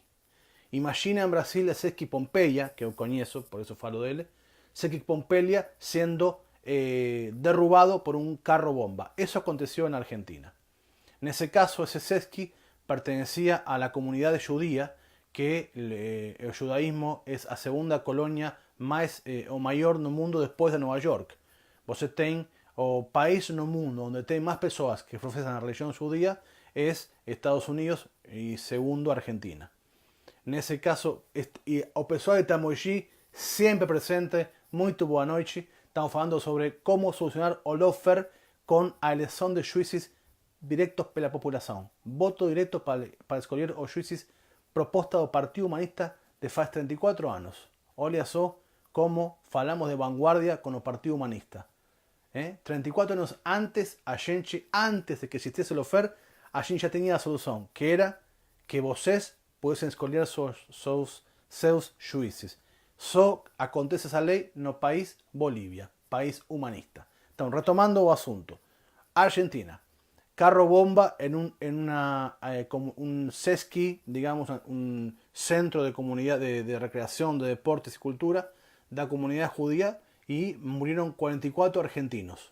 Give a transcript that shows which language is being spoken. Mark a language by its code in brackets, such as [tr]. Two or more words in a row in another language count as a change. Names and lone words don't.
[es] Imagina en Brasil el Sesc Pompeia, que yo conozco, por eso falo de él, Sesc Pompeia siendo derrubado por un carro bomba. Eso aconteció en Argentina. En ese caso, ese Sesc pertenecía a la comunidad judía, que el judaísmo es la segunda colonia más o mayor [pt] no mundo [es] después de Nueva York. [pt] Você tem o país no mundo [es] donde tem más personas que profesan la religión judía es Estados Unidos y segundo Argentina. En ese caso, [pt] o pessoal de Tamoyí [es] siempre presente, muy [pt] boa noite. [es] Estamos hablando sobre cómo solucionar o lawfare con la elección de jueces directos [pt] pela população. Voto directo para escolher os juízes proposta do Partido Humanista de faz 34 anos. Olha só como falamos [es] de vanguardia con el [pt] Partido Humanista. [es] 34 años antes, antes de que existiese el lawfare, [pt] a gente [es] ya tenía la solución, que era [pt] que vocês [es] pudiesen [pt] escolher seus juízes. Só acontece esa ley no país Bolivia, país humanista. [es] Entonces, retomando o asunto. Argentina. Carro bomba en un Sesc, digamos, un centro de comunidad de recreación, de deportes y cultura de la comunidad judía, y murieron 44 argentinos.